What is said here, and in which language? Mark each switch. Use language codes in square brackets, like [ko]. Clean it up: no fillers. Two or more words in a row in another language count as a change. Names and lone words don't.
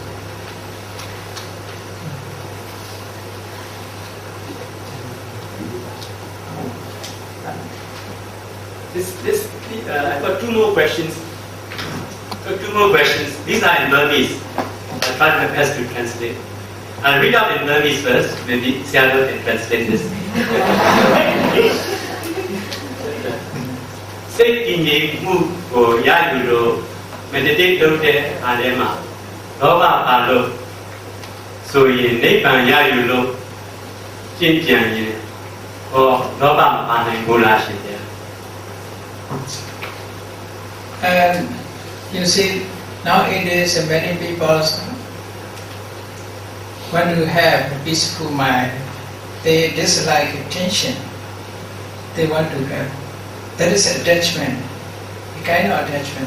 [en] I've got two more questions. These are in Burmese. I'll try my best to translate. I'll read out in Burmese first, maybe Siago can translate this. [my] စိတ်တည်ငြိမ်မှုကိုရယူလို့ meditate လုပ်တဲ့အားထဲမှာလောဘပါလို့ဆိုရင်နိဗ္ဗာန်ရယူလို့ကျင့်ကြံရင်ဟောလောဘမပါနိုင်ဘူးလားရှင်ဗျာ [en] And you see, nowadays many people want to have a peaceful mind. They dislike tension. They want to have. That is attachment, a kind of attachment.